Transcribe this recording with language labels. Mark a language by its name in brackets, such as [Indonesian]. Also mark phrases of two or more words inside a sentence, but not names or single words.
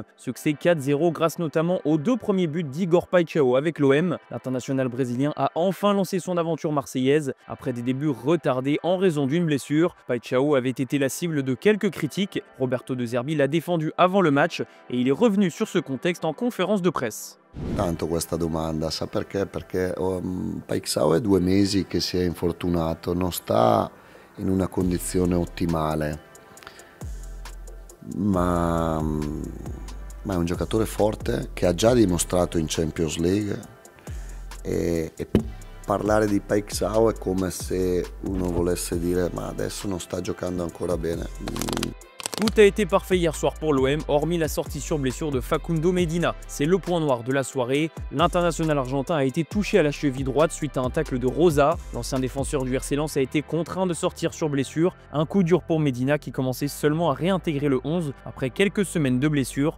[French] Succès 4-0 grâce notamment aux deux premiers buts d'Igor Paixão avec l'OM. L'international brésilien a enfin lancé son aventure marseillaise après des débuts retardés en raison d'une blessure. Paixão avait été la cible de quelques critiques. Roberto De Zerbi l'a défendu avant le match et il est revenu sur ce contexte en conférence de presse. [Italian] Tanto questa domanda, sa perché? Perché Paixão è 2 mesi che si è infortunato, non sta in una condizione ottimale, ma è un giocatore forte che ha già dimostrato in Champions League e parlare di Paixão è come se uno volesse dire ma adesso non sta giocando ancora bene. [French] Tout a été parfait hier soir pour l'OM, hormis la sortie sur blessure de Facundo Medina. C'est le point noir de la soirée. L'international argentin a été touché à la cheville droite suite à un tacle de Rosa. L'ancien défenseur du RC Lens a été contraint de sortir sur blessure. Un coup dur pour Medina qui commençait seulement à réintégrer le 11 après quelques semaines de blessure.